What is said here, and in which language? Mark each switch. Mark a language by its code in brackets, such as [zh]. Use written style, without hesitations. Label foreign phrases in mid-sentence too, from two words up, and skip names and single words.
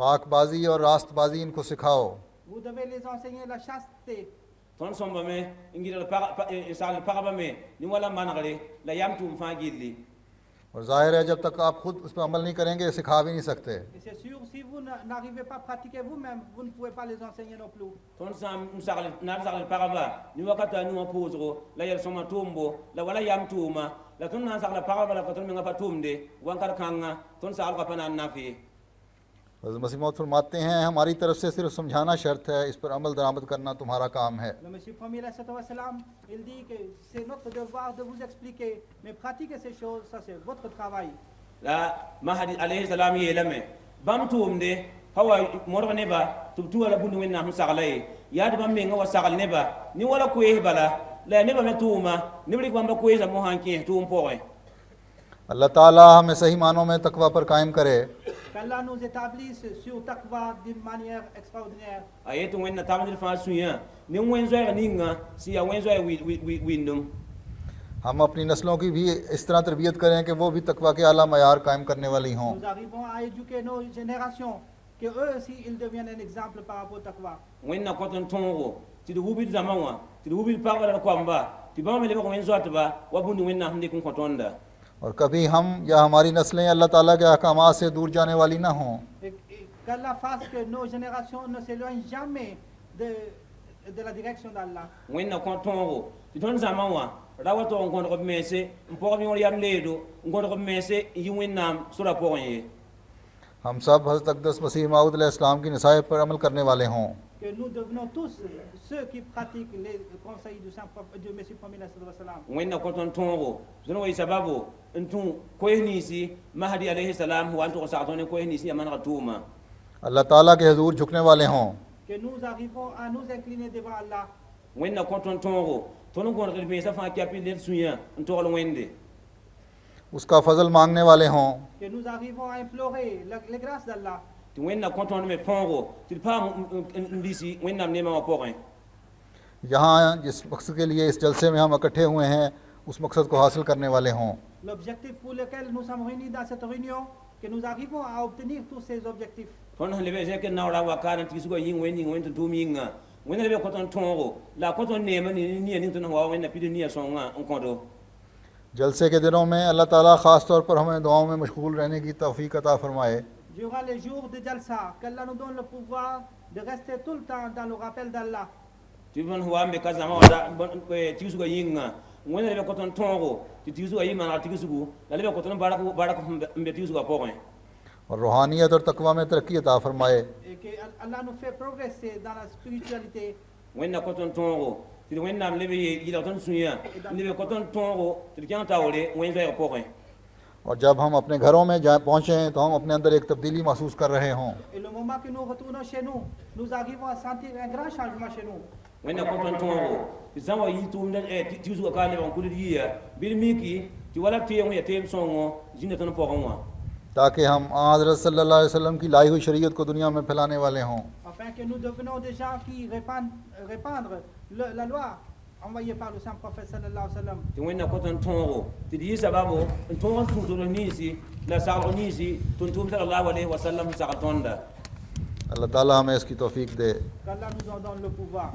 [ur] پاکبازی اور راستبازی ان کو سکھاؤ. [fr] Vous devez les enseigner la chasteté. [mos] tõnd sõmba me n gɩdg sagl pagba me ni wala manegre la yam tʋʋm fãa gilli [ur] اور ظاہر ہے جب تک آپ خود اس پر عمل نہیں کریں گے سکھا بھی نہیں سکتے. [fr] Et c'est sûr, si vous n'arrivez pas à pratiquer vous-même, vous ne pouvez pas les enseigner non plus. [mos] tõnd sã n sagl pagba ni wakata nu wã pʋʋsgo la yɛl-sõma tʋʋmbo la wala yam tʋʋma la tõnd na n sagla pagba la ka tõnd menga pa tʋʋmde wãnkar kãnga tõnd saglga pa na n nafe [ur] حضرت مسیح موعود فرماتے ہیں ہماری طرف سے صرف سمجھانا شرط ہے، اس پر عمل درآمد کرنا تمہارا کام ہے. [fr] Le Messie premier, il dit que c'est notre devoir de vous expliquer, mais pratiquer ces choses, ça c'est votre travail. [mos] la mahadi [ar] علیہ السلام [mos] yeelame bãmb tʋʋmde pa wa modg neba tɩ b tʋ wala bũmb wẽnnaam sẽn sagla ye yaad bãmb menga wa sagl neba ni wala koees bala la yaa neba me tʋʋma neb rɩk bãmba koeesa mosã n kẽes tʋʋm pʋgẽ [ur] اللہ تعالیٰ ہمیں صحیح معنوں میں تقویٰ پر قائم کرے. [fr] Qu'Allah nous établisse sur taqwa d'une manière extraordinaire. [mos] a yetɩ wẽnna tab ned fãa sũyã ne wẽn-zoɛɛg ninga sẽn yaa wẽn-zoɛɛg wĩndum [ur] ہم اپنی نسلوں کی بھی اس طرح تربیت کریں کہ وہ بھی تقویٰ کے اعلیٰ معیار قائم کرنے والی ہوں. [fr] Nous arrivons à éduquer nos générations, que eux aussi ils deviennent un exemple par rapport au taqwa. [mos] wẽnna kõt n tõogo tɩ d wubd zãma wã tɩ d wubd pagba la d koamba tɩ bãmba me lebg wẽn-zoatba wa bũmb wẽnnaam sẽn dɩk n kõ tõnda [ur] اور کبھی ہم یا ہماری نسلیں اللہ تعالیٰ کے احکامات سے دور جانے والی نہ ہوں. [fr] Et qu'Allah fasse que nos générations ne s'éloignent jamais de la direction d'Allah. [mos] wẽnna kõ tõogo tɩ tõnd zãma wã ra wa tog n kõdg b mense n pʋgb yõor yam leedo n kõdg b mense n yi wẽnnaam sora pʋgẽ ye [ur] ہم سب حضرت اقدس مسیح موعود علیہ السلام کی نصائح پر عمل کرنے والے ہوں. [fr] Que nous devenons tous ceux qui pratiquent les conseils du Messie premier sallam. [mos] wẽnna kõ tõnd tõogo tõnd wa y sababo n tũ koes niisi mahdi [ar] علیہ السلام [mos] wa n tʋg sag tõnd ne koes niisi ya manega tʋʋma [ur] اللہ تعالیٰ کے حضور جھکنے والے ہوں. [fr] Que nous arrivons à nous incliner devant Allah. [mos] wẽnna kõ tõnd tõogo tõnd n kõdg d mensã fãa kɛp ned sũyã n togl wẽnde [ur] اس کا فضل مانگنے والے ہوں. [fr] Que nous arrivons à implorer les grâces d'Allah. [mos] tɩ wẽnna kõ tõnd me põogo tɩ d paam n lisi wẽnnaam neemã wã pʋgẽ [ur] یہاں جس مقصد کے لیے اس جلسے میں ہم اکٹھے ہوئے ہیں اس مقصد کو حاصل کرنے والے ہوں. [fr] L'objectif pour lequel nous sommes réunis dans cette réunion, que nous arrivons à obtenir tous ces objectifs. [mos] tõnd sẽn leb zẽk n naoora wakaar n tigsgã yĩng wẽnd ning wẽnd tɩ tʋʋm yĩnga wẽnna leb kõ tõnd tõogo la a kõ tõnd neemã nia ning tɩ wa wẽnna pid nia sõngã n kõdo [ur] جلسے کے دنوں میں اللہ تعالیٰ خاص طور پر ہمیں دعاؤں میں مشغول رہنے کی توفیق عطا فرمائے. [fr] Durant les jours de Jalsa, qu'Allah nous donne le pouvoir de rester tout le temps dans le rappel d'Allah. [mos] tɩ bõn wa n be ka zãma wa tigsgã yĩnga wẽnna leb kõ tõnd tõogo tɩ tigsgã yɩ manega tigsgu la leb kõ tõnd bark n be tigsgã pʋgẽ [ur] اور روحانیت اور تقویٰ میں ترقی عطا فرمائے. [fr] Et que Allah nous fait progresser dans la spiritualité. [mos] wẽnna kõ tõnd tõogo tɩ d wẽnnaam leb yɩlg tõnd sũyã n leb kõ tõnd tõogo tɩ d kẽng taoore wẽn-zoɛɛg pʋgẽ [ur] اور جب ہم اپنے گھروں میں جہاں پہنچیں تو ہم اپنے اندر ایک تبدیلی محسوس کر رہے ہوں. [fr] Et le moment que nous retournons chez nous, nous arrivons à sentir un grand changement chez nous. [mos] wẽnna kõ tõnd tõogo tɩ zã wa yɩ tʋʋmda tigsgã kaa lebg n kʋld yɩa bɩd miki tɩ wala teem ya teem sõngo zĩnda tõnd pʋgẽ wã [ur] تاکہ ہم حضرت [ar] صلی اللہ علیہ وسلم [ur] کی لائی ہوئی شریعت کو دنیا میں پھیلانے والے ہوں. [fr] Afin que nous devenons des gens qui répandent la loi envoyée par le saint prophète [ar] صلی اللہ علیہ وسلم. [mos] tɩ wẽnna kõ tõnd tõogo tɩ d yɩ sababo n tõog n tũudg niisi la saglg niisi tʋm tʋʋm [ar] صلی اللہ علیہ وسلم [mos] sẽn sagl tõnda [ur] اللہ تعالیٰ ہمیں اس کی توفیق دے. [fr] Qu'Allah nous en donne le pouvoir.